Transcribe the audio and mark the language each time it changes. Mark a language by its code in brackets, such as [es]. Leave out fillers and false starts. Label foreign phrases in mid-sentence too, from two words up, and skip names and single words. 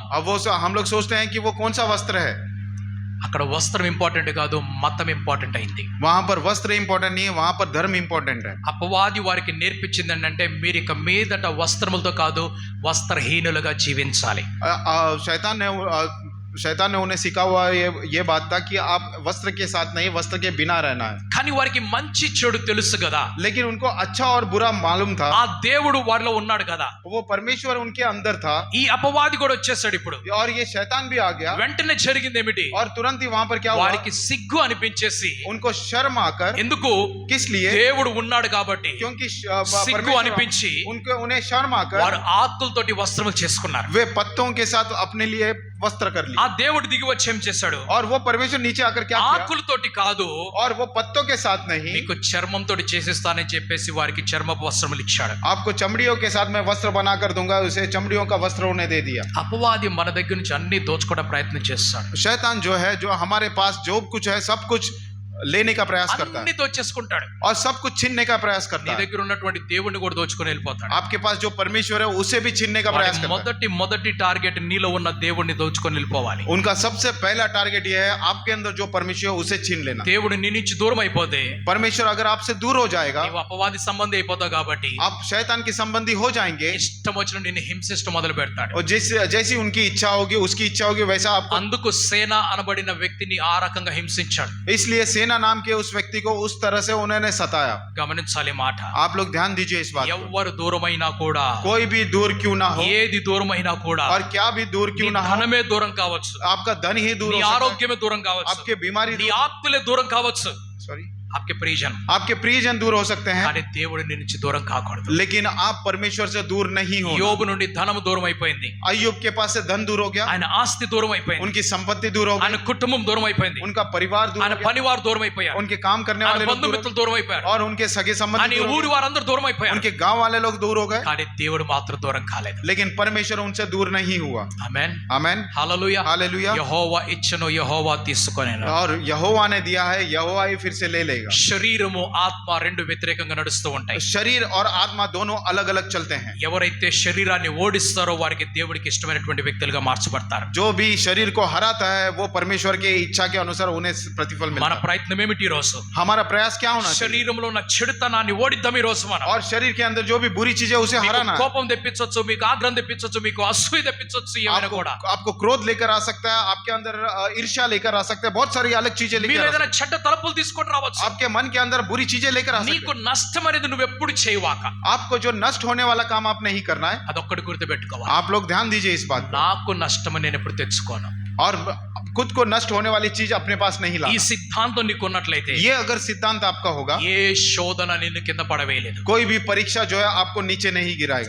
[hi] अब वो हम लोग सोचते हैं कि वो कौन सा वस्त्र है। [te] అక్కడ వస్త్రం ఇంపార్టెంట్ కాదు, మతం ఇంపార్టెంట్ అయింది. [hi] वहां पर वस्त्र इंपॉर्टेंट नहीं है, वहां पर धर्म इंपॉर्टेंट है। [te] అపవాది వారికి నేర్పించింది ఏంటంటే మీరు ఇక మీదట వస్త్రములతో కాదు వస్త్రహీనులుగా జీవించాలి. [hi] शैतान ने उन्हें सिखा हुआ ये बात था कि आप वस्त्र के साथ नहीं, वस्त्र के बिना रहना है। [te] కానీ వారికి మంచి చెడు తెలుసు కదా, [hi] लेकिन उनको अच्छा और बुरा मालूम था। [te] ఆ దేవుడు వారిలో ఉన్నాడు కదా, [hi] वो परमेश्वर उनके अंदर था। [te] ఈ అపవాది కూడా వచ్చేసాడు ఇప్పుడు. [hi] और ये शैतान भी आ गया। [te] వెంటనే జరిగింది ఏమిటి? [hi] और तुरंत ही वहां पर क्या हुआ? [te] వారికి సిగ్గు అనిపించేసి, [hi] उनको शर्म आकर, [te] ఎందుకు? [hi] किस लिए? [te] దేవుడు ఉన్నాడు కాబట్టి [hi] क्योंकि [te] సిగ్గు అనిపించి [hi] उन्हें शर्म आकर [te] వారు ఆకులతోటి వస్త్రములు చేసుకున్నారు. [hi] वे पत्तों के साथ अपने लिए वस्त्र कर लिए। [te] ఆ దేవుడు దిగి వచ్చి ఏం చేశాడు? [hi] और वो परमेश्वर नीचे आकर क्या किया? [te] ఆకులతోటి కాదు, [hi] और वो पत्तों के साथ नहीं, [te] మీకు చర్మంతో చేసేస్తానని చెప్పేసి వారికి చర్మపు వస్త్రములు ఇచ్చాడు. [hi] आपको चमड़ियों के साथ मैं वस्त्र बना कर दूंगा, उसे चमड़ियों का वस्त्र उन्हें दे दिया। [te] అపవాది మన దగ్గర నుంచి అన్ని దోచుకోవడం ప్రయత్నం చేస్తాడు. [hi] शैतान जो है, जो हमारे पास जो कुछ है सब कुछ लेने का प्रयास करता [te] అన్ని [hi] है [te] దోచేసుకుంటాడు. [hi] और सब कुछ छीनने का प्रयास [te] నీ [hi] करता है। [te] దగ్గర ఉన్నటువంటి దేవుణ్ణి కూడా దోచుకొని వెళ్ళిపోతాడు. [hi] आपके पास जो परमेश्वर है उसे भी छीनने का प्रयास करता है। [te] మొదటి టార్గెట్ నీలో ఉన్న దేవుణ్ణి దోచుకొని వెళ్ళిపోవాలి. [hi] उनका सबसे पहला टारगेट यह है आपके अंदर जो परमेश्वर है उसे छीन लेना। [te] దేవుడు నీ నుంచి దూరం అయిపోతే [hi] परमेश्वर अगर आपसे दूर हो जाएगा, [te] నీవు అపవాది సంబంధి అయిపోతావు కాబట్టి [hi] आप शैतान के संबंधी हो जाएंगे [te] ఇష్టం వచ్చిన నిన్ను హింసిస్తూ మొదలు పెడతాడు. [hi] और जैसी उनकी इच्छा होगी, उसकी इच्छा होगी, वैसा आपको। [te] అందుకు సేన అనబడిన వ్యక్తిని ఆ రకంగా హింసించాడు. [hi] इसलिए सेना नाम के उस व्यक्ति को उस तरह से उन्होंने सताया। [te] గమనించాలి మాట. [hi] आप लोग ध्यान दीजिए इस बात को। [te] ఎవ్వరు దూరమైనా కూడా, [hi] कोई भी दूर क्यों ना हो, [te] ఏది దూరమైనా కూడా, [hi] और क्या भी दूर [te] నీ [hi] क्यों ना हो, [te] ధనమే దూరం కావచ్చు, [hi] आपका धन ही दूर [te] నీ [hi] हो सकता है, [te] ఆరోగ్యమే దూరం కావచ్చు, [hi] आपके बीमारी [te] నీ ఆప్తులే దూరం కావచ్చు, [hi] सॉरी आपके परिजन, आपके प्रियजन दूर हो सकते हैं, [te] కానీ దేవుడు నీ నుంచి దూరం కాకూడదు. [hi] लेकिन आप परमेश्वर से दूर नहीं हो। [te] యోబు నుండి ధనము దూరం అయిపోయింది, [hi] अय्यूब के पास से धन दूर हो गया, [te] ఆయన ఆస్తి దూరం అయిపోయింది, [hi] उनकी संपत्ति दूर हो [te] ఆయన [hi] गई, [te] కుటుంబం దూరం అయిపోయింది, [hi] उनका परिवार दूर [te] ఆయన [hi] हो गया, [te] పనివారు దూరం అయిపోయారు, [hi] उनके काम करने [te] ఆయన [hi] वाले लोग दूर हो [te] బంధుమిత్రులు దూరం అయిపోయారు, [hi] गए, और उनके सगे [te] ఆయన [hi] संबंधी दूर हो [te] ఊరి [hi] गए, [te] వారందరూ దూరం అయిపోయారు. [hi] उनके गांव वाले लोग दूर हो गए, [te] కానీ దేవుడు మాత్రం దూరం కాలేదు. [hi] लेकिन परमेश्वर उनसे दूर नहीं हुआ। [te] ఆమేన్, [hi] आमेन, [te] హల్లెలూయా. [hi] हालेलुया। [te] యెహోవా ఇచ్చెను, యెహోవా తీసుకొనెను. [hi] और यहोवा ने दिया है, यहोवा ही फिर से ले लेगा। [te] శరీరము ఆత్మ రెండు వ్యతిరేకంగా నడుస్తూ ఉంటాయి. [hi] शरीर और आत्मा दोनों अलग अलग चलते हैं। [te] ఎవరైతే శరీరాన్ని ఓడిస్తారో వారికి దేవుడికి ఇష్టమైనటువంటి వ్యక్తులుగా మార్చబడతారు. [hi] जो भी शरीर को हराता है वो परमेश्वर के इच्छा के अनुसार उन्हें प्रतिफल मिलता [te] మన [hi] है। [te] ప్రయత్నం ఏమిటి ఈ రోజు? [hi] हमारा प्रयास क्या होना चाहिए? [te] శరీరంలో ఉన్న చెడుతనాన్ని ఓడిద్దాం ఈ రోజు మనం. [hi] और शरीर के अंदर जो भी बुरी चीजें उसे [te] మీకు [hi] हराना है। [te] కోపం తెప్పించొచ్చు, మీకు ఆగ్రహం తెప్పించొచ్చు, మీకు అసూయ తెప్పించొచ్చు, ఏమైనా కూడా. [hi] आपको क्रोध लेकर आ सकता है, आपके अंदर ईर्ष्या लेकर आ सकता है, बहुत सारी अलग चीजें लेकर [te] మీరు [hi] आ सकता [te] ఏదైనా చెడ్డ తలపులు తీసుకొని రావచ్చు. [hi] है। आपके मन के अंदर बुरी चीजें लेकर आ सकते [te] నీకు నష్టం అనేది నువ్వు ఎప్పుడు చేయవాక, [hi] हैं। आपको जो नष्ट होने वाला काम आप नहीं करना है। [te] అదొక్కటి గుర్తుపెట్టుకోవాలి. [hi] आप लोग ध्यान दीजिए इस बात पर। [te] నాకు నష్టం నేను ఎప్పుడు తెచ్చుకోను. [hi] और खुद को नष्ट होने वाली चीज अपने पास नहीं [te] ఈ [hi] लाना। [te] సిద్ధాంతం నీకున్నట్లయితే [hi] ये अगर सिद्धांत आपका होगा, [te] ఏ శోధన నిన్ను కింద పడవేయలేదు. [hi] कोई भी परीक्षा जो है आपको नीचे नहीं गिराएगा।